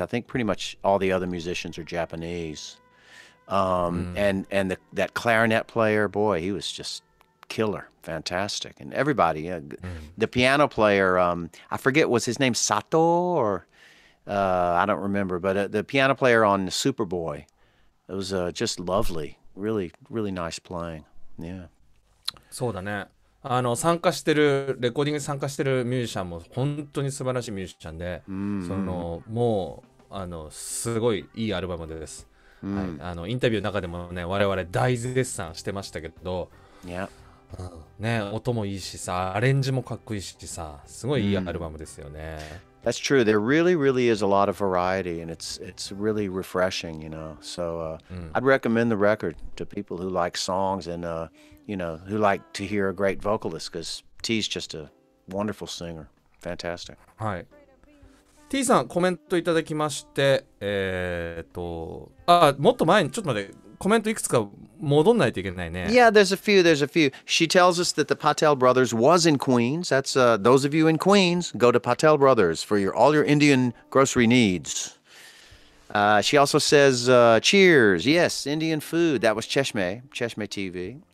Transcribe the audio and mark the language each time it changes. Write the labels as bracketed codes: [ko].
[en] I think pretty much all the other musicians are Japanese. And that clarinet player, boy, he was just killer, fantastic. And everybody, the piano player, I forget, was his name Sato or I don't remember, but the piano player on Superboy, it was just lovely, really, really nice playing. Yeah. [ja] そうだね。レコーディングに参加してるミュージシャンも本当に素晴らしいミュージシャンで、もうすごいいいアルバムです。はい、インタビューの中でもね、我々大絶賛してましたけど、ね、音もいいしさ、アレンジもかっこいいしさ、すごいいいアルバムですよね。 [en] That's true. There really, really is a lot of variety, and it's really refreshing, you know. So I'd recommend the record to people who like songs and you know, who like to hear a great vocalist, because Tea's just a wonderful singer. Fantastic. [ja] はい。 T さんコメントいただきまして、もっと前にちょっと待って、コメントいくつか戻んないといけないね。 [en] Yeah, there's a few. She tells us that the Patel Brothers was in Queens. That's those of you in Queens, go to Patel Brothers for all your Indian grocery needs. She also says, cheers. Yes, Indian food. That was Cheshme TV.